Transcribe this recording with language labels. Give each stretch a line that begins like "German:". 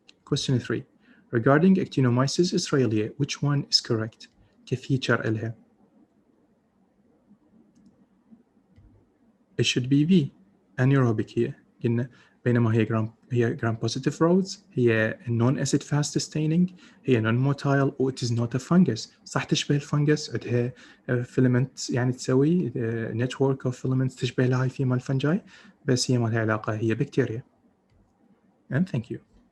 English: Question 3. Regarding Actinomyces israelia, which one is correct؟
Arabic: كفيتشر إلها؟
English: It should be V. anaerobic
Arabic: هي قلنا، بينما هي
English: gram positive rods، هي non acid fast staining، هي non motile و it is not a fungus.
Arabic: صح تشبه الفنجس، عندها filaments يعني تسوي
English: network of filaments
Arabic: تشبه الهاي في مال الفنجاي، بس هي ما لها علاقة، هي بكتيريا.
English: And thank you.